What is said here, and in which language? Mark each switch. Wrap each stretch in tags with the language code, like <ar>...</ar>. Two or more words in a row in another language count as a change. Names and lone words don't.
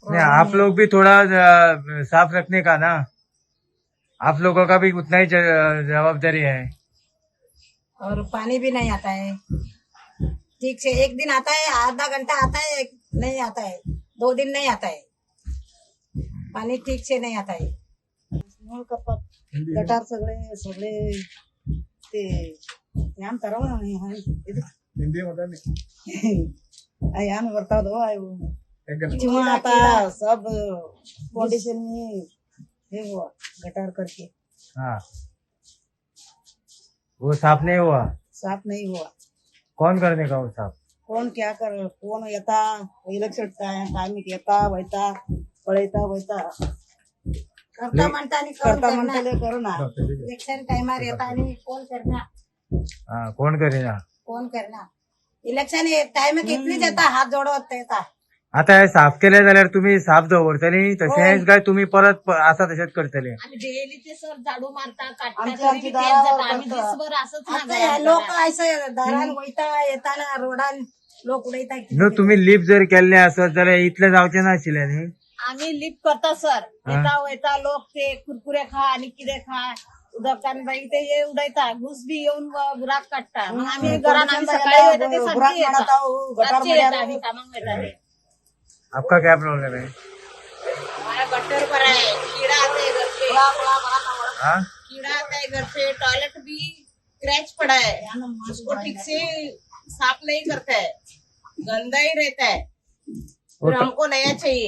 <hi>नहीं, आप लोग भी थोड़ा साफ रखने का ना, आप लोगों का भी उतना ही जवाबदारी है। और पानी भी नहीं आता है ठीक से। एक दिन आता है, आधा घंटा आता है, नहीं आता है, 2 दिन नहीं आता है, पानी ठीक से नहीं आता है।</hi> <kok>गटार सगळे ते यान तरव हिंदी मध्ये</kok> <hi>यान बता दो नहीं आता सब फाउंडेशन में ये हुआ गटार करके। हाँ, वो साफ नहीं हुआ? साफ नहीं हुआ। कौन करने का वो साफ?</hi> <kok>कोण क्या कर, कोण येता इलेक्शन टाइम येता वैता पळयता वैता करता म्हणताले करू ना। इलेक्शन टाइमार येता आणि कोण करणार?</kok> <hi>हाँ, कौन करेगा?</hi> <kok>कोण करणार? इलेक्शन टाइम कितलीच येता हात जोडवत येता। आता हे साफ केले जाल्यार तुम्ही साफ दवरतली तशेंच काय तुम्ही परत असा तशेंच करतले? आम्ही डेली ते सर झाडू मारता काढता आमची दारावर आम्ही दिवसभर असंच आता हे लोक असं दारान वयता येताना रोडान लोक उडयता। नो, तुम्ही लिफ्ट जर केल्ले असत जाल्यार इतले जावचे नाशिल्ले न्ही? आम्ही लिफ्ट करता सर, येता वयता लोक ते कुरकुरे खा आणि किडे खा उदकान बाई ते ये उडयता, घुस बी येऊन बुराक काढता। मग आम्ही घरात आम्ही सकाळी वयता ते सांगते रातची येता आम्ही कामाक वयता ते।</kok> <hi>आपका क्या प्रॉब्लम है? हमारा गटर पर है, कीड़ा आता है घर पे, हाँ, कीड़ा आता है घर पे, टॉयलेट भी क्रैच पड़ा है, उसको ठीक से साफ नहीं करता है, गंदा ही रहता है। फिर हमको नया चाहिए।</hi>